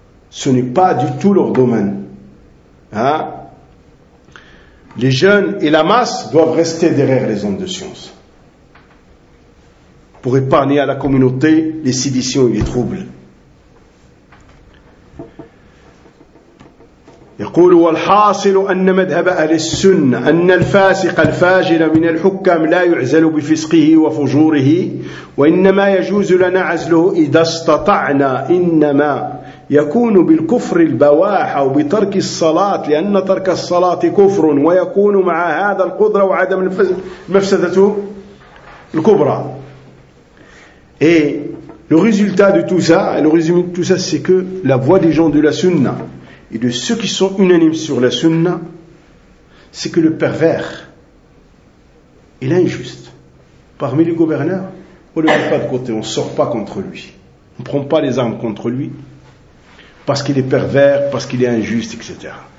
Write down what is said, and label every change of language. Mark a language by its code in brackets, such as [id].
[fr] Ce n'est pas du tout leur domaine. Hein? Les jeunes et la masse doivent rester derrière les hommes de science pour épargner à la communauté les séditions et les troubles. [ar] يقول والحاصل أن مذهب أهل السنة أن الفاسق الفاجر من الحكام لا يعزل بفسقه وفجوره وإنما يجوز لنا عزله إذا استطعنا إنما يكون بالكفر البواح أو بترك الصلاة لأن ترك الصلاة كفر ويكون مع هذا القدرة وعدم المفسدة الكبرى. [fr] Le résultat de tout ça, le résumé de tout ça, c'est que la voix des gens de la sunna et de ceux qui sont unanimes sur la sunna, c'est que le pervers et l'injuste parmi les gouverneurs, on ne le met pas de côté, on ne sort pas contre lui, on ne prend pas les armes contre lui parce qu'il est pervers, parce qu'il est injuste, etc.